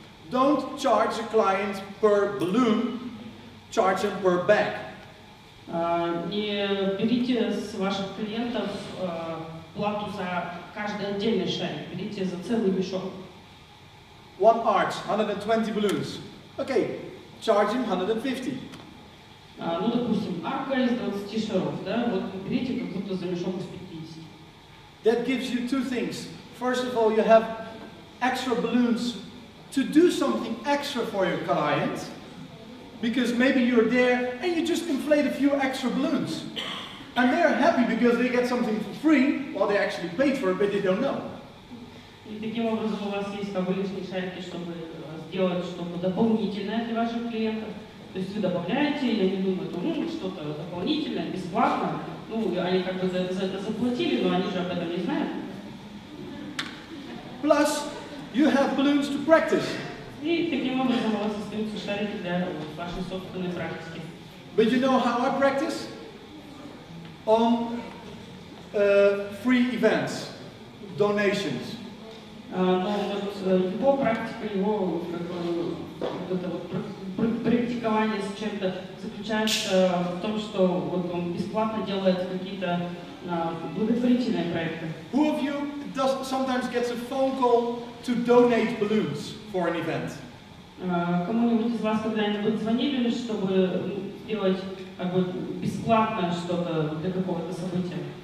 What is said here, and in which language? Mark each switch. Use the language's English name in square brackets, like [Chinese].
[English] Don't charge a client per balloon, charge them per bag. [Russian] Не берите с ваших клиентов плату за каждый отдельный шарик, берите за целый мешок. [English] One arch, 120 balloons. Okay, charge him 150. [Russian] Ну, допустим, арка из 20 шаров, да, вот берите как будто за мешок из 50. [English] That gives you two things. First of all, you have extra balloons to do something extra for your client, because maybe you're there and you just inflate a few extra balloons. And they're happy because they get something for free, while they actually paid for it, but they don't know. [Russian] И таким образом у вас есть как бы лишние шарики, чтобы сделать что-то дополнительное для ваших клиентов. То есть вы добавляете, и они думают, ну, что-то дополнительное, бесплатно. Ну, они как бы за это заплатили, но они же об этом не знают. [English] Plus, you have balloons to practice. [Russian] И таким образом у вас остаются шарики для вашей собственной практики. [English] But you know how I practice? On free events, donations. [Russian] Но вот его практика, его вот это вот практикование с чем-то заключается в том, что вот он бесплатно делает какие-то благотворительные проекты. [English] Who of you sometimes gets a phone call to donate balloons for an event? [Russian] Кому-нибудь из вас когда-нибудь звонили, чтобы сделать как бы бесплатно что-то для какого-то события?